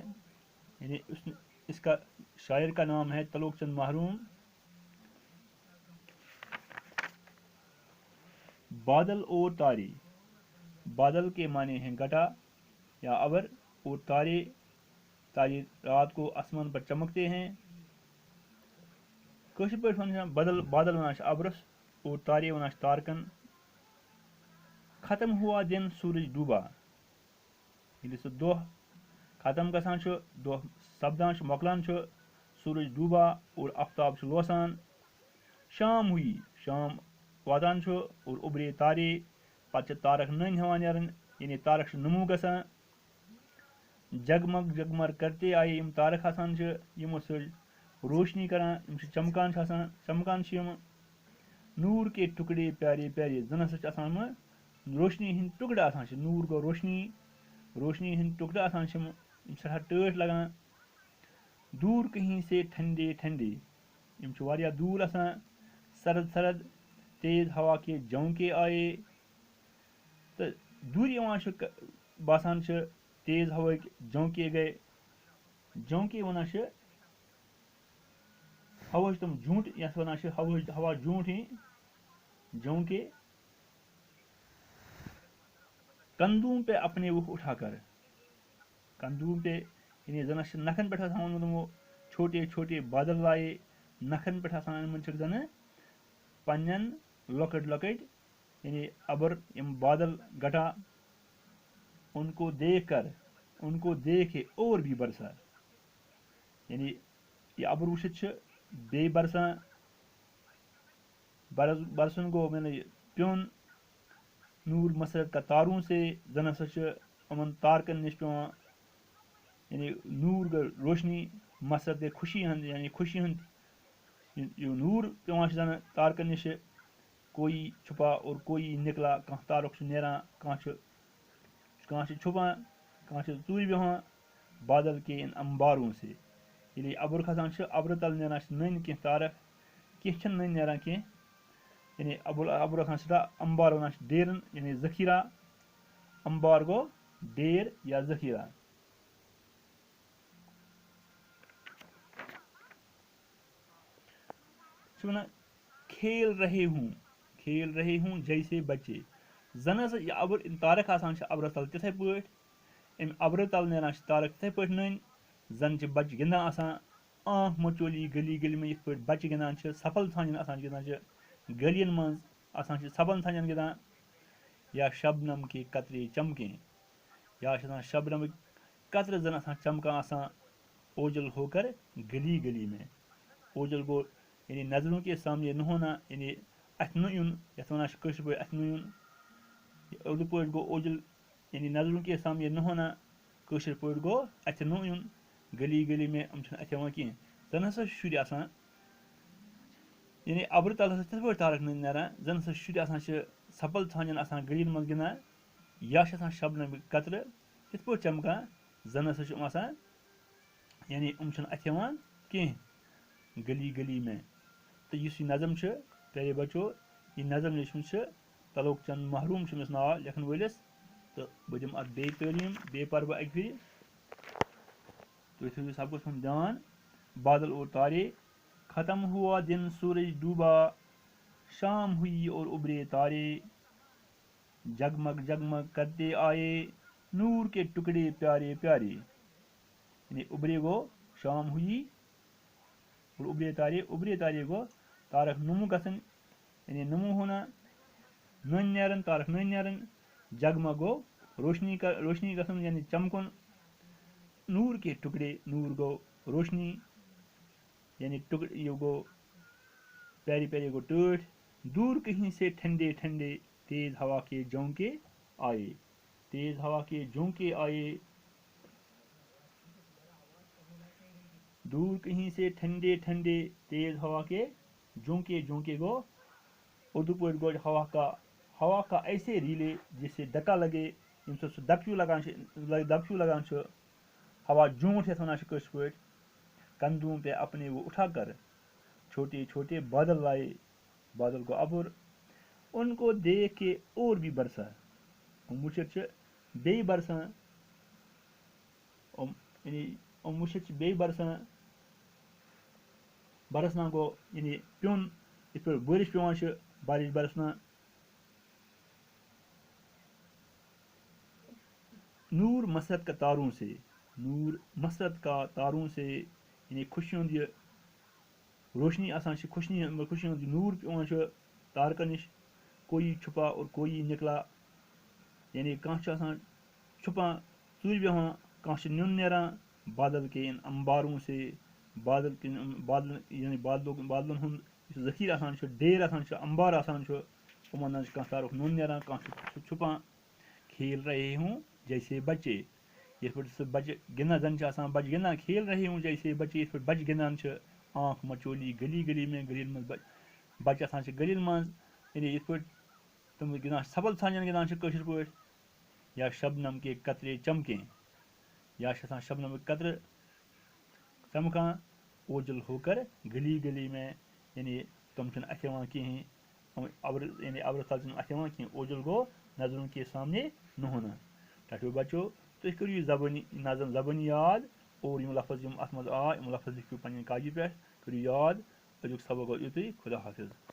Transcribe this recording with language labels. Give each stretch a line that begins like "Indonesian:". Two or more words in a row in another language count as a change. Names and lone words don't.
Urdu: یعنی اس کا شاعر کا نام ہے تلوک چند محروم. بادل اور تارے. بادل کے معنی ہیں گھٹا یا ابر، اور تارے رات کو آسمان پر چمکتے ہیں.
Kashmiri: کٲشِر پٲٹھۍ ونان بادل ونان چھِ ابرس اور تارے ونان چھِ تارکن.
Urdu: ختم ہوا دن سورج ڈوبا.
Kashmiri: ییٚلہِ سُہ دۄہ ختم گژھان چھُ، دۄہ سپدان چھُ، مۄکلان چھُ،
Urdu: سورج ڈوبا اور آفتاب
Kashmiri: چھُ لوسان.
Urdu: شام ہوئی،
Kashmiri: شام واتان چھُ، اور ابرے تارے، پتہٕ چھِ تارک نٔنۍ ہٮ۪وان نیرٕنۍ، یعنی تارک چھِ نمو گژھان.
Urdu: جگمگ جگمگ کرتے آیے
Kashmiri: یِم تارک آسان چھِ، یِمو سۭتۍ روشنی کران، یِم چھِ چمکان چھِ آسان، چمکان چھِ یِم.
Urdu: نور کے ٹکڑے پیارے پیارے،
Kashmiri: زن ہسا چھِ آسان یِم روشنی ہٕنٛدۍ ٹُکڑٕ آسان چھِ. نور گوٚو روشنی، روشنی ہٕنٛدۍ ٹُکڑٕ آسان چھِ یِم سٮ۪ٹھاہ ٹٲٹھۍ لگان.
Urdu: دور کہیں سے ٹھنڈے ٹھنڈے،
Kashmiri: یِم چھِ واریاہ دوٗر آسان.
Urdu: سرد سرد تیز ہوا کے جھونکے آیے.
Kashmiri: تہٕ دوٗرِ یِوان چھُ باسان چھِ تیز ہوہٕکۍ جھونکے گٔے. جھونکے وَنان چھِ ہوہٕچ تِم جھوٗنٛٹۍ، یَتھ وَنان چھِ ہوا جھوٗنٛٹھ ہی جھونکے.
Urdu: کندھوں پہ اپنے وہ اٹھا کر، کندھوں پہ
Kashmiri: یعنی زن چھِ نکھن پٮ۪ٹھ آسان اوٚنمُت یِمو
Urdu: چھوٹے چھوٹے بادل لایے.
Kashmiri: نکھن پٮ۪ٹھ آسان أنۍمٕتۍ چھِکھ زنہٕ پنٛنٮ۪ن لۄکٕٹۍ لۄکٕٹۍ یعنی ابر یِم بادل گھٹا.
Urdu: ان کو دیکھ کر، ان کو دیکھے اور بھی برسا.
Kashmiri: یعنی یہ ابر وٕچھِتھ چھِ بیٚیہِ برسان. برسُن گوٚو پیوٚن.
Urdu: نور مسرت کا تاروں سے
Kashmiri: زن ہسا چھِ یِمن تارکن نِش پیٚوان یعنی نور گٔے روشنی مسرت گٔے خوشی ہُنٛد یعنی خوشی ہُنٛد یہِ نور پیٚوان چھُ زَنہٕ تارکن نِشہِ
Urdu: کوئی چھُپا اور کوئی نِکلا
Kashmiri: کانٛہہ تارُک چھُ نیران کانٛہہ چھُ چھُپان کانٛہہ چھُ ژوٗرِ بیٚہوان
Urdu: بادل کے اِن امباروں سے
Kashmiri: ییٚلہِ یہِ اَبُر کھسان چھُ اَبرٕ تل نیران چھِ نٔنۍ کینٛہہ تارک کینٛہہ چھِنہٕ نٔنۍ نیران کینٛہہ یعنی اَبُر آسان سٮ۪ٹھاہ امبار وَنان چھِ ڈیرن یعنی ذخیرہ امبار گوٚو ڈیر یا ذخیرہ چھِ وَنان
Urdu: کھیل رہے ہوں جیسے بچے
Kashmiri: زن ہسا یہِ اَبُر تارک آسان چھِ اَبرس تل تِتھے پٲٹھۍ اَمہِ اَبرٕ تل نیران چھِ تارک تِتھے پٲٹھۍ نٔنۍ زن چھِ بچہِ گِنٛدان آسان
Urdu: آنکھ مچولی گلی گلی میں
Kashmiri: یِتھ پٲٹھۍ بچہِ گِنٛدان چھِ سَپل ژھانٛجن آسان چھِ گِنٛدان چھِ گلین منٛز آسان چھِ سَبن ژھانٛجن گِنٛدان
Urdu: یا شبنم کے قطرے چمکیں
Kashmiri: یا چھِ آسان شبنمٕکۍ قطرٕ زن آسان چمکان آسان
Urdu: اوجل ہو کر گلی گلی
Kashmiri: میں اوجل گوٚو
Urdu: یعنی نظروں کے سامنے نہ ہونا
Kashmiri: یعنی اَتھِ نہٕ یُن یَتھ وَنان چھِ کٲشِر پٲٹھۍ اَتھِ نہٕ یُن اُردو پٲٹھۍ گوٚو اوجل
Urdu: یعنی نظروں کے سامنے نہ ہونا
Kashmiri: کٲشِر پٲٹھۍ گوٚو اَتھِ نہٕ یُن
Urdu: گلی گلی میں
Kashmiri: یِم چھِنہٕ اَتھِ یِوان کینٛہہ زن ہسا چھِ شُرۍ آسان یعنی اَبرٕ تل ہسا چھِ تِتھ پٲٹھۍ تارک نٔنۍ نیران زن ہسا شُرۍ آسان چھِ سَپل ژھانٛجن آسان گلین منٛز گِنٛدان یا چھِ آسان شبنمٕکۍ قطرٕ تِتھ پٲٹھۍ چمکان زن ہسا چھِ یِم آسان یعنی یِم چھِنہٕ اَتھِ یِوان کینٛہہ
Urdu: گلی گلی میں
Kashmiri: تہٕ یُس یہِ نظم چھُ
Urdu: پیارے بچو
Kashmiri: یہِ نظم لیچھمٕژ چھِ تلوک چند محروم چھُ أمِس ناو لیکھن وٲلِس تہٕ بہٕ دِمہٕ اَتھ بیٚیہِ تعلیٖم بیٚیہِ پَرٕ بہٕ اَکہِ پھِرِ تُہۍ تھٲیِو سبقس ہُنٛد دیان
Urdu: بادل اور تارے ختم ہوا دن سورج ڈوبا شام ہوئی اور ابھرے تارے جگمگ جگمگ کرتے آئے نور کے ٹکڑے پیارے پیارے یعنی ابھرے گوٚو شام ہوئی اور ابھرے تارے
Kashmiri: گوٚو تارک نمو گژھن
Urdu: یعنی نمو ہونا
Kashmiri: نٔنۍ نیرن تارک نٔنۍ نیرن جگمگ گوٚو روشنی گژھن یعنی چمکُن نور کے ٹکڑے نور گوٚو روشنی یعنی یہِ گوٚو پیارے پیارے گوٚو ٹٲٹھۍ
Urdu: دور کہیں سے ٹھنڈے ٹھنڈے تیز ہوا کے جھونکے آئے تیز ہوا کے جھونکے آئے دور کہیں سے ٹھنڈے ٹھنڈے تیز ہوا کے جھونکے
Kashmiri: گوٚو اردو پٲٹھۍ گوٚو
Urdu: ہوا کا ایسے ریلے جس سے ڈکا لگے
Kashmiri: ییٚمہِ سۭتۍ سُہ دَپہٕ ہیوٗ لگان چھُ ہوا جونٛٹھ یَتھ وَنان چھِ کٲشِر پٲٹھۍ
Urdu: کندھوں پہ اپنے وہ اٹھا کر چھوٹے چھوٹے بادل لائے
Kashmiri: بادل گوٚو اَبُر
Urdu: ان کو دیکھ کے اور بھی برسا
Kashmiri: یِم وٕچھِتھ چھِ بیٚیہِ برسان یِم وٕچھِتھ چھِ بیٚیہِ برسنا گوٚو یعنی پیوٚن یِتھ پٲٹھۍ بٲرِش پیٚوان چھِ بارش برسنا
Urdu: نور مسرت کا تاروں سے
Kashmiri: یعنی خوشی ہُنٛد یہِ روشنی آسان چھِ خوشی ہُنٛد یہِ نوٗر پیٚوان چھُ تارکن نِش
Urdu: کوئی چھُپا اور کوئی نِکلا
Kashmiri: یعنی کانٛہہ چھُ آسان چھُپان ژوٗرِ بیٚہوان کانٛہہ چھُ نیُن نیران
Urdu: بادل کے اِن امباروں سے
Kashmiri: یعنی بادلن ہُنٛد یُس ذخیٖرٕ آسان چھُ ڈیر آسان چھُ امبار آسان چھُ یِمن منٛز چھُ کانٛہہ تارُک نوٚن نیران کانٛہہ چھُ چھُپان
Urdu: کھیل رہے ہوں جیسے بچے
Kashmiri: یِتھ پٲٹھۍ سُہ بچہِ گِنٛدان زن چھِ آسان بچہِ گِنٛدان
Urdu: کھیل رہے ہوں جیسے بچے
Kashmiri: یِتھ پٲٹھۍ بچہِ گِنٛدان چھِ
Urdu: آنکھ مچولی گلی گلی میں
Kashmiri: گلین منٛز بچہِ آسان چھِ گلین منٛز یعنی یِتھ پٲٹھۍ تِم گِنٛدان چھِ سَبل ژھانٛجن گِنٛدان چھِ کٲشِر پٲٹھۍ
Urdu: یا شبنم کے قطرے چمکیں
Kashmiri: یا چھِ آسان شبنمٕکۍ قطرٕ چمکان
Urdu: اوجل ہو کر گلی گلی میں
Kashmiri: یعنی تِم چھِنہٕ اَتھِ یِوان کِہیٖنۍ یعنی اَبرٕ تل چھِنہٕ اَتھِ یِوان کینٛہہ اوجل گوٚو
Urdu: نظروں کے سامنے نہ ہونا
Kashmiri: ٹھیٖک بچو تُہۍ کٔرِو یہِ نظم زبٲنی یاد اور یِم لفظ یِم اَتھ منٛز آے یِم لفظ لیکھِو پنٕنہِ کاغذِ پٮ۪ٹھ کٔرِو یاد أزیُک سبق گوٚو یُتُے خدا حافظ